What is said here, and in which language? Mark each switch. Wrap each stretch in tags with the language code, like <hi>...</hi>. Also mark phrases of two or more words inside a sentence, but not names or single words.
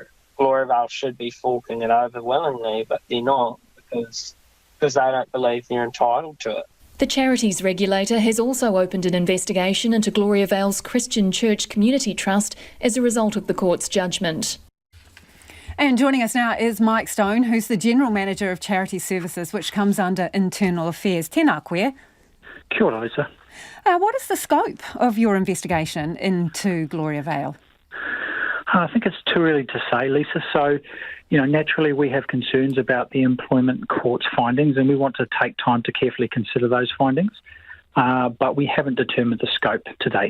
<en>Gloriavale should be forking it over willingly, but they're not because they don't believe they're entitled to it. The charities regulator has also opened an investigation into Gloriavale's Christian Church Community Trust as a result of the court's judgment. And joining us now is Mike Stone, who's the General Manager of Charity Services, which comes under Internal Affairs.</en> <mi>Tēnā koe. Kia ora, Lisa.</mi> <en>What is the scope of your investigation into Gloriavale? I think it's too early to say, Lisa. So, naturally we have concerns about the employment court's findings and we want to take time to carefully consider those findings, but we haven't determined the scope to date.</en>